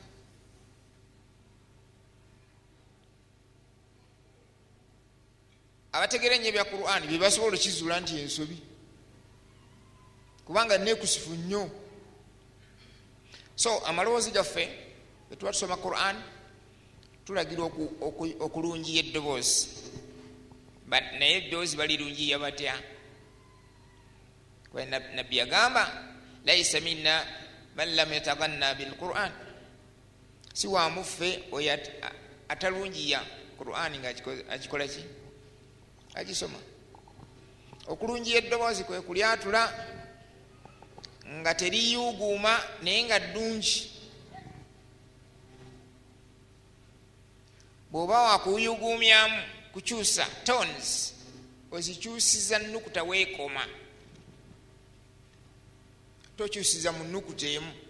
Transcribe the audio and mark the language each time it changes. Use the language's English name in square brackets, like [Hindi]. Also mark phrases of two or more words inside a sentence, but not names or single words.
[Ganda] Abategeera ennyo ebya Qur'ani bye basobola okizuula nti ensobi kubanga neekusifu nnyo. So amaloboozi gaffe bwe tuba tusoma Qur'ani tulagira okulungiya eddoboozi naye eddoboozi balirungiya batya? Nabbi yagamba [Arabic] ليس منا من لم يتغن بالقرآن, [Ganda] si wa muffe oyo atalungiya Qur'ani nga akikola ki? Agisoma. Okulungiya eddoboozi kwe kulyatula nga teriyuuguuma naye nga ddungi. Bw'oba wakuyuguumyamu kukyusa tones ozikyusiza nnukuta weekoma, tokyusiza mu nnukuta emu.